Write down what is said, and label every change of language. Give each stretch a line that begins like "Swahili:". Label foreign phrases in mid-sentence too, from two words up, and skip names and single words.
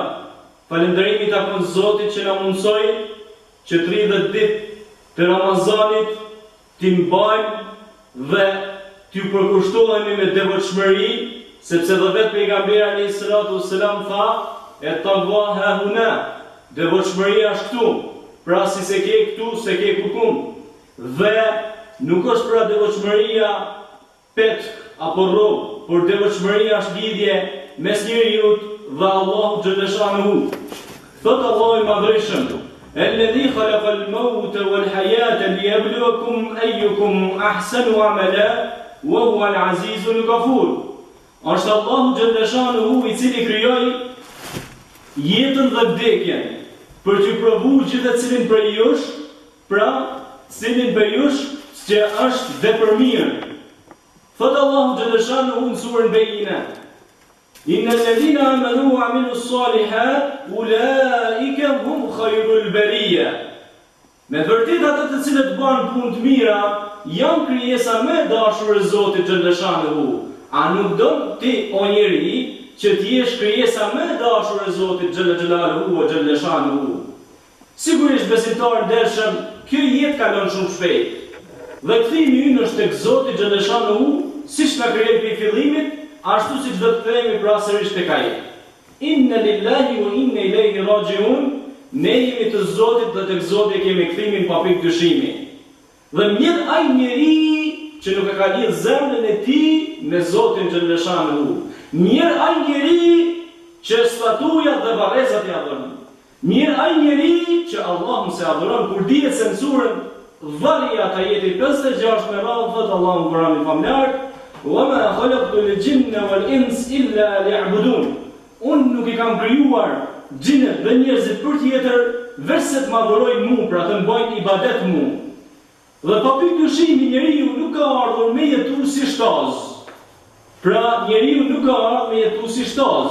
Albanian: Falënderimi takon Zotit që na mundsoi që 30 ditë të Ramazanit t'i mbajmë dhe t'ju përkushtohemi me devotshmëri, sepse dhe vetë pejgamberi
Arabic: عليه الصلاة والسلام
Albanian: tha,
Arabic: "التقوى هاهنا",
Albanian: devotshmëria është këtu, pra si se ke këtu, se ke kukum. Dhe nuk është pra devotshmëria petk apo rrobë, por devotshmëria është lidhje mes njeriu dhe Allahu xhallashanuhu. Thot Allahu i Madhërisëm:
Arabic: "الذي خلق الموت والحياة ليبلوكم أيكم أحسن عملا وهو العزيز الغفور."
Albanian: Është Allahu xhallashanuhu i cili krijoi jetën dhe vdekjen për t'ju provuar gjithë cilin prej jush, pra cilin prej jush që është vepër mirë. Thot Allahu xhallashanuhu në surën Bejina:
Arabic: "إن الذين آمنوا وعملوا الصالحات أولئك هم خير البرية."
Albanian: Me vërtet ata të cilët bën punë të mira janë krijesa më e dashur e Zotit xhallashanuhu. A nuk do ti o njeri që ti jesh krijesa më e dashur e Zotit
Arabic: جل جلاله وجل شأنه?
Albanian: Sigurisht besimtarë ndershëm, kjo jetë kalon shumë shpejt. Dhe kthimi ynë është tek Zoti xhallashanuhu, siç na krijoi në fillimit, ashtu siç do të kthehemi pra sërish tek Ai.
Arabic: إنا لله وإنا إليه راجعون.
Albanian: Ne jemi të Zotit dhe tek Zoti kemi kthimin pa pikë dyshimi. Dhe mirë ai njeri që nuk e ka lidh zemrën e tij me Zotin xhallashanuhu. Mirë ai njeri që statuja dhe varrezat i adhuron. Mirë ai njeri që Allahun se adhuron, kur dihet se në surën Dhariyat ajeti 56 me radhë thot Allahu në Kur'anin famlar:
Arabic: "وما خلقت الجن والإنس إلا ليعبدون."
Albanian: Unë nuk i kam krijuar xhinët dhe njerëzit për tjetër, veçse të më adhurojnë mua, pra të bëjnë ibadet mua. Dhe pa pikë dyshimi njeriu nuk ka ardhur me jetu si shtaz. Pra njeriu nuk ka ardhur me jetu si shtaz.